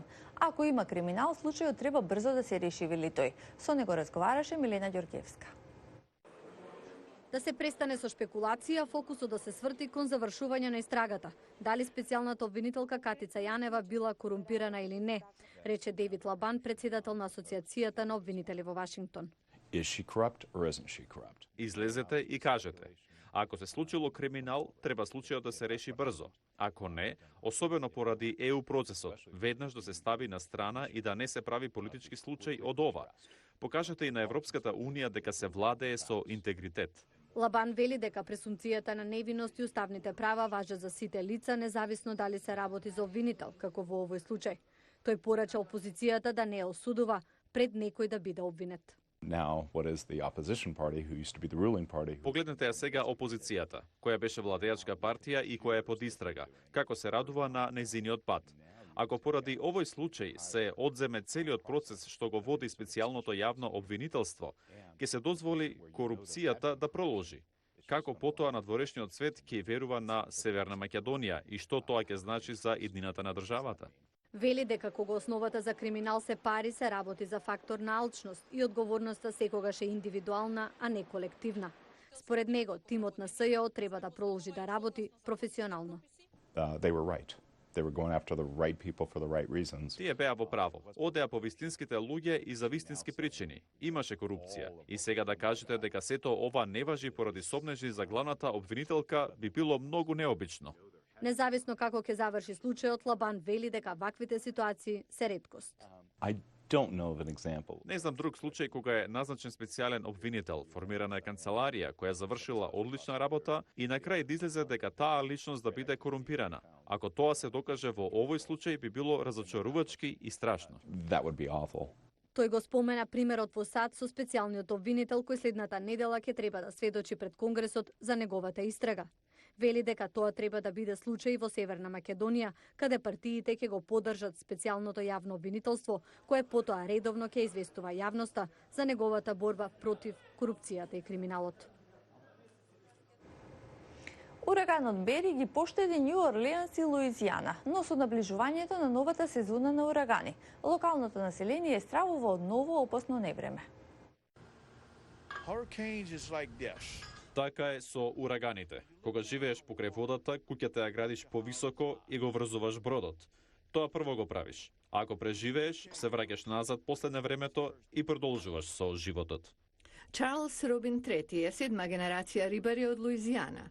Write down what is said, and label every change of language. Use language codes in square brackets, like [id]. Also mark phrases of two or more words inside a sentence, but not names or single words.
[mk] Ако има криминал, случајот треба брзо да се реши, вели тој. Со него разговараше Милена Ѓорѓевска. Да се престане со шпекулација, фокусот да се сврти кон завршување на истрагата. Дали специјалната обвинителка Катица Јанева била корумпирана или не, рече Дейвид Лабан, председател на Асоциацијата на обвинители во Вашингтон. [en] Is she corrupt or isn't she corrupt? [mk] Излезете и кажете. Ако се случило криминал, треба случајот да се реши брзо. Ако не, особено поради ЕУ процесот, веднаш да се стави на страна и да не се прави политички случај од ова. Покажете и на Европската Унија дека се владее со интегритет. Лабан вели дека пресумцијата на невиност и уставните права важат за сите лица, независно дали се работи за обвинител, како во овој случај. Тој порача опозицијата да не ја осудува пред некој да биде обвинет. [en] Now, what is the opposition party, who used to be the ruling party? [mk] Погледнете ја сега опозицијата, која беше владеачка партија и која е под истрага, како се радува на нејзиниот пат. Ако поради овој случај се одземе целиот процес што го води специјалното јавно обвинителство, ќе се дозволи корупцијата да продолжи. Како потоа надворешниот свет ќе верува на Северна Македонија и што тоа ќе значи за иднината на државата? Вели дека кога основата за криминал се пари, се работи за фактор на алчност и одговорноста секогаш е индивидуална, а не колективна. Според него, тимот на СЈО треба да продолжи да работи професионално. [en] They were right. They were going after the right people for the right reasons. [mk] Тие беа во право. Одеа по вистинските луѓе и за вистински причини. Имаше корупција. И сега да кажете дека сето ова не важи поради сомнежи за главната обвинителка би било многу необично. Независно како ќе заврши случајот, Лабан вели дека ваквите ситуации се реткост. [en] I don't know of an example. [mk] Не знам друг случај кога е назначен специјален обвинител, формирана е канцеларија која завршила одлична работа и на крај излезе дека таа личност да биде корумпирана. Ако тоа се докаже во овој случај би било разочарувачки и страшно. [en] That would be awful. [mk] Тој го спомена примерот во САД со специјалниот обвинител кој следната недела ќе треба да сведочи пред Конгресот за неговата истрага. Вели дека тоа треба да биде случај во Северна Македонија, каде партиите ќе го поддржат специјалното јавно обвинителство, кое потоа редовно ќе известува јавноста за неговата борба против корупцијата и криминалот. Ураганот Бери ги поштеди Њу Орлеанс и Луизијана, но со наближувањето на новата сезона на урагани, локалното население стравува од ново опасно невреме. [en] Hurricanes is like this. [mk] Така е со ураганите. Кога живееш покрај водата, куќата ја градиш повисоко и го врзуваш бродот. Тоа прво го правиш. Ако преживееш, се враќаш назад после невремето и продолжуваш со животот. Чарлс Робин III е седма генерација рибари од Луизијана.